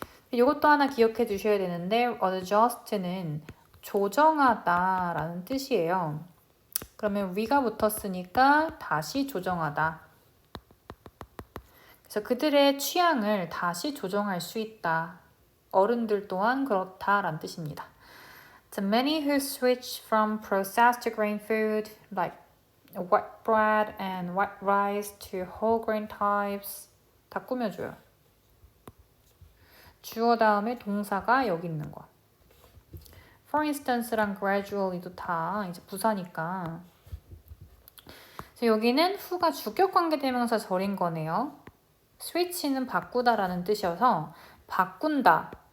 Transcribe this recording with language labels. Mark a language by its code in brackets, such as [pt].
[ko] 이것도 하나 기억해 주셔야 되는데 adjust는 조정하다 라는 뜻이에요. 그러면 we가 붙었으니까 다시 조정하다. 그래서 그들의 취향을 다시 조정할 수 있다. 어른들 또한 그렇다 라는 뜻입니다. [en] The many who switch from processed grain food like white bread and white rice to whole grain types [ko] 다 꾸며줘요. 주어 다음에 동사가 여기 있는 거. For instance랑 gradually도 다 이제 부사니까. 그래서 여기는 who가 주격 관계대명사 절인 거네요. switch는 바꾸다라는 뜻이어서 바꾼다.